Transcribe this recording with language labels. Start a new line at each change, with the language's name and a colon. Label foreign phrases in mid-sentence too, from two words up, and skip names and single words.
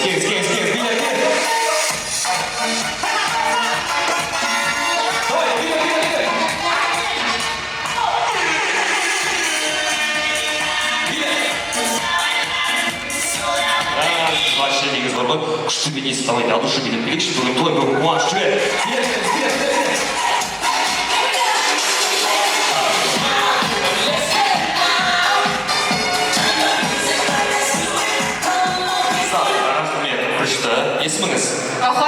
Kazakh: Келіңіз, билет. Вообще негіз бар ғой, күшті бейнесі
Russian: давайте, от души
Kazakh: билет билейікші, бүгін той, бүгін қуаныш, жібер. Күшті, есіміңіз? Ахар.